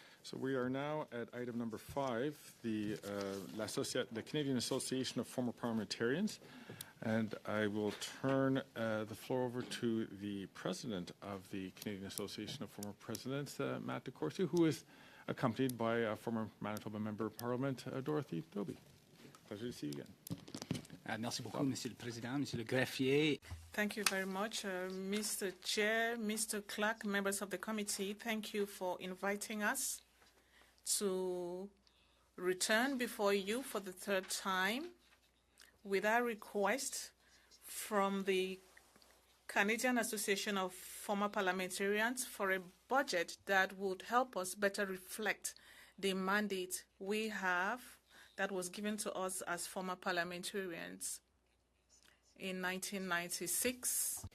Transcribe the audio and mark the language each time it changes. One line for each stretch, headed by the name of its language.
English: So we are now at item number 5, the Canadian Association of Former Parliamentarians. And I will turn the floor over to the president of the Canadian Association of Former Presidents, Matt DeCourcy, who is accompanied by former Manitoba Member of Parliament, Dorothy Doby. Pleasure to see you again.
French: Merci beaucoup, Monsieur le Président, Monsieur le Greffier.
English: Thank you very much, Mr. Chair, Mr. Clark, members of the committee. Thank you for inviting us to return before you for the third time with our request from the Canadian Association of Former Parliamentarians for a budget that would help us better reflect the mandate we have that was given to us as former parliamentarians in 1996.